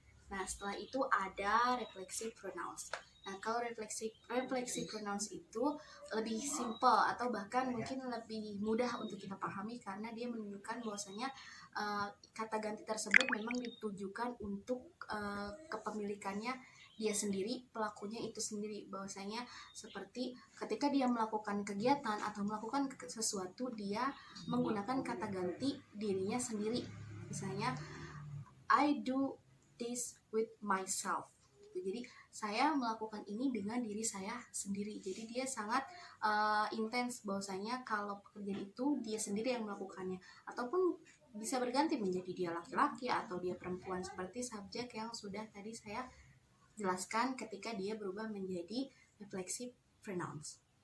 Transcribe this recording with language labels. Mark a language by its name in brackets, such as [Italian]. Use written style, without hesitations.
[Indonesian] Nah, setelah itu ada reflexive pronouns. Nah, kalau reflexive pronouns itu lebih simple atau bahkan mungkin lebih mudah untuk kita pahami karena dia menunjukkan bahwasanya kata ganti tersebut memang ditujukan untuk kepemilikannya dia sendiri, pelakunya itu sendiri. Bahwasanya seperti ketika dia melakukan kegiatan atau melakukan sesuatu, dia menggunakan kata ganti dirinya sendiri. Misalnya, [English] I do this with myself. [Indonesian] Jadi saya melakukan ini dengan diri saya sendiri. Jadi dia sangat intens bahwasanya kalau pekerjaan itu dia sendiri yang melakukannya, ataupun bisa berganti menjadi dia laki-laki atau dia perempuan seperti subjek yang sudah tadi saya jelaskan ketika dia berubah menjadi reflexive pronouns.